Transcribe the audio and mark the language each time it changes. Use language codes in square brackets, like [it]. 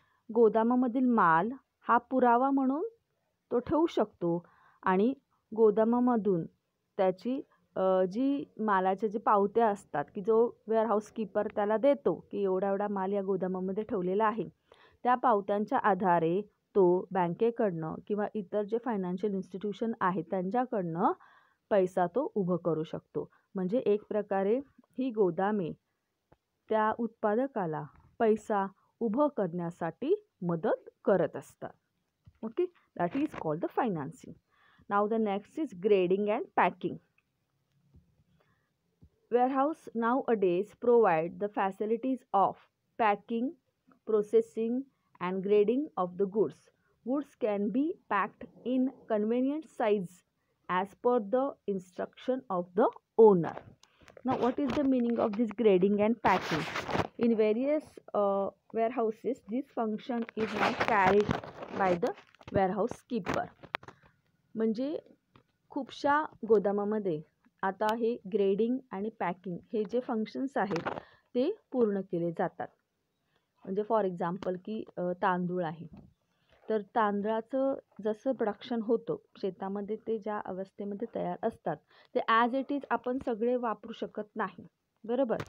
[mr] गोदामामधील माल हा पुरावा म्हणून तो ठेवू शकतो, आणि गोदामामधून त्याची जी मालाच्या जे पावत्या असतात की जो वेअरहाऊस कीपर त्याला देतो की एवढा एवढा माल या गोदामामध्ये ठेवलेला आहे, त्या पावत्यांच्या आधारे तो बँकेकडनं किंवा इतर जे फायनान्शियल इन्स्टिट्यूशन आहेत त्यांच्याकडनं पैसा तो उभं करू शकतो. म्हणजे एक प्रकारे ही गोदामे त्या उत्पादकाला पैसा उभं करण्यासाठी मदत करत असतात. [en] Okay, that is called the financing. Now the next is grading and packing. Warehouse nowadays provide the facilities of packing, processing and grading of the goods. Goods can be packed in convenient size as per the instruction of the owner. Now, what is the meaning of this grading and packing? In various warehouses, this function is not carried by the warehouse keeper. [mr] म्हणजे खूपशा गोदामामध्ये आता हे grading आणि packing हे जे functions आहेत ते पूर्ण केले जातात. म्हणजे [en] for example [mr] की तांदूळ आहे, तर तांदळाचं जसं प्रोडक्शन होतं शेतामध्ये ते ज्या अवस्थेमध्ये तयार असतात ते [en] as it is [mr] आपण सगळे वापरू शकत नाही, बरोबर.